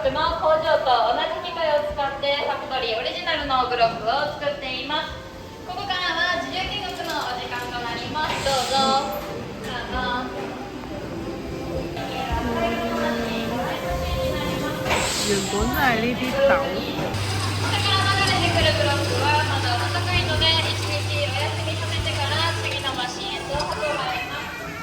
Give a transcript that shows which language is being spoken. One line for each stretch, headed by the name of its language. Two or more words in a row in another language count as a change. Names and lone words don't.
Japanese: クの工場と同じ機械を使ってファクトリーオリジナルのブロックを作っています。ここからは自由見学のお時間となります。どうぞ。
Cantonese: 原本就係呢啲豆。
Japanese: 下から流れてくるブロックはまだ温かいので1日お休みさせてから次のマシンへと運ばれます。